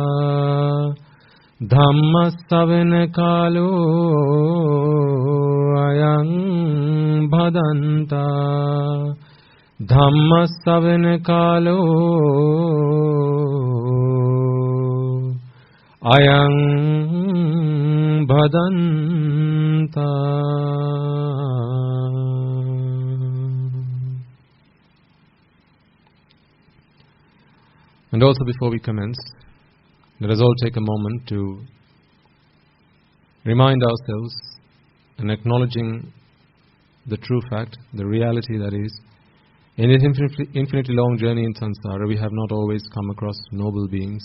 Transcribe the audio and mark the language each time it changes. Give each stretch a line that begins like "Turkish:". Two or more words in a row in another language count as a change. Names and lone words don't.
Pali: Dhamma savana kalo ayang bhadanta. Dhamma savana kalo ayang bhadanta.
English: And also, before we commence, let us all take a moment to remind ourselves and acknowledging the true fact, the reality that is, in this infinitely long journey in samsara, we have not always come across noble beings.